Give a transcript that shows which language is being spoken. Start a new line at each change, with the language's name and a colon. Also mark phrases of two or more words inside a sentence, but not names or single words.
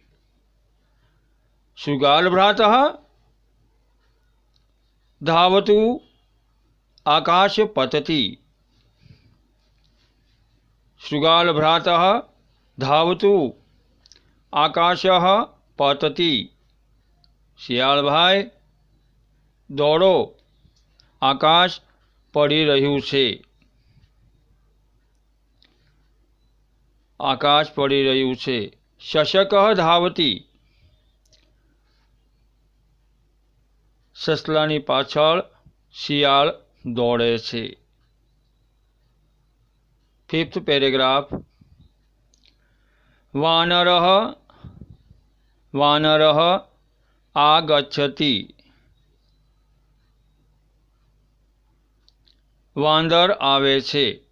Sanskrit: शृगाल भ्रातः धावतु आकाश पतति, शृगाल भ्रातः धावतु आकाशः पतति।
Gujarati: શિયાળ ભાઈ દોડો, આકાશ પડી રહ્યું છે। આકાશ પડી રહ્યું છે।
Sanskrit: शशकः धावति,
Gujarati: સસલાની પાછળ શિયાળ દોડે છે।
English: fifth paragraph
Sanskrit: वानरः वानरः आगच्छति,
Gujarati: વાંદર આવે છે।